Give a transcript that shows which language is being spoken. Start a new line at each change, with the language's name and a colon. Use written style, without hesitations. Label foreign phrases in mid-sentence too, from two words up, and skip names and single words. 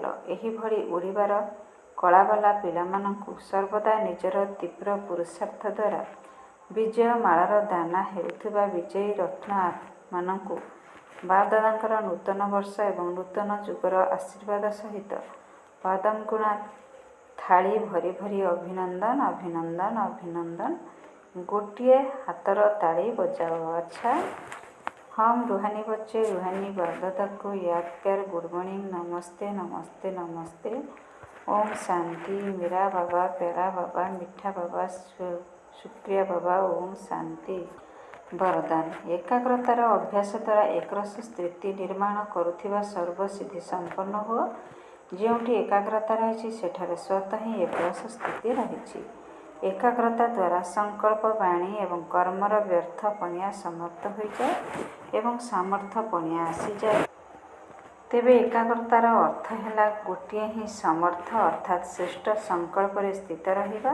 Odia: ଏହିଭଳି ଉଡ଼ିବାର କଳାବାଲା ପିଲାମାନଙ୍କୁ ସର୍ବଦା ନିଜର ତୀବ୍ର ପୁରୁଷାର୍ଥ ଦ୍ୱାରା ବିଜୟ ମାଳାର ଦାନା ହେଉଥିବା ବିଜୟୀ ରତ୍ନମାନଙ୍କୁ ବାପଦାଦାଙ୍କର ନୂତନ ବର୍ଷ ଏବଂ ନୂତନ ଯୁଗର ଆଶୀର୍ବାଦ ସହିତ ବାଦାମଗୁଣା ଥାଳି ଭରି ଭରି ଅଭିନନ୍ଦନ ଅଭିନନ୍ଦନ ଅଭିନନ୍ଦନ। ଗୋଟିଏ ହାତର ତାଳି ବଜାଅ। ଆଚ୍ଛା
Hindi: हम रूहानी बच्चे रूहानी बापदादा को याद कर
English: good morning
Hindi: नमस्ते नमस्ते नमस्ते। ओम शांति। मेरा बाबा प्यारा बाबा मीठा बाबा शुक्रिया बाबा। ओम शांति।
Odia: ବରଦାନ ଏକାଗ୍ରତାର ଅଭ୍ୟାସ ଦ୍ୱାରା ଏକରସ ସ୍ଥିତି ନିର୍ମାଣ କରୁଥିବା ସର୍ବସିଦ୍ଧି ସମ୍ପନ୍ନ ହୁଆ। ଯେଉଁଠି ଏକାଗ୍ରତା ରହିଛି ସେଠାରେ ସ୍ୱତଃ ହିଁ एकरस ସ୍ଥିତି ରହିଛି। ଏକାଗ୍ରତା ଦ୍ୱାରା ସଂକଳ୍ପ ବାଣୀ ଏବଂ କର୍ମର ବ୍ୟର୍ଥ ପଣିଆ ସମାପ୍ତ ହୋଇଯାଏ ଏବଂ ସାମର୍ଥ୍ୟ ପଣିଆ ଆସିଯାଏ। ତେବେ ଏକାଗ୍ରତାର ଅର୍ଥ ହେଲା ଗୋଟିଏ ହିଁ ସମର୍ଥ ଅର୍ଥାତ୍ ଶ୍ରେଷ୍ଠ ସଂକଳ୍ପରେ ସ୍ଥିତ ରହିବା।